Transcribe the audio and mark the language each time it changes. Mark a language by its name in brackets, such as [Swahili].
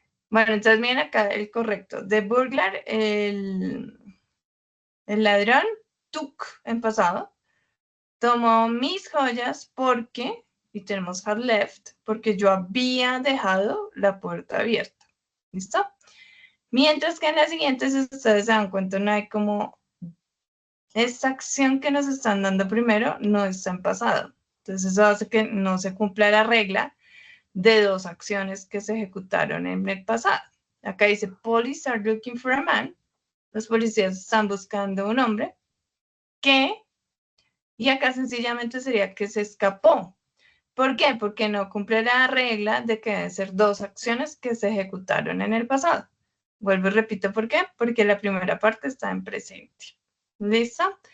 [Spanish] Bueno, entonces miren acá el correcto. [English] The burglar, [Spanish] el ladrón, [English] took [Spanish] en pasado, tomó mis joyas porque, y tenemos [English] had left, [Spanish] porque yo había dejado la puerta abierta. ¿Listo? Mientras que en las siguientes, ustedes se dan cuenta, no hay como esta acción que nos están dando primero no está en pasado. Entonces eso hace que no se cumpla la regla de dos acciones que se ejecutaron en el pasado. Acá dice, [English] police are looking for a man. [Spanish] Los policías están buscando un hombre que, y acá sencillamente sería que se escapó. ¿Por qué? Porque no cumple la regla de que deben ser dos acciones que se ejecutaron en el pasado. Vuelvo y repito, ¿por qué? Porque la primera parte está en presente. ¿Listo?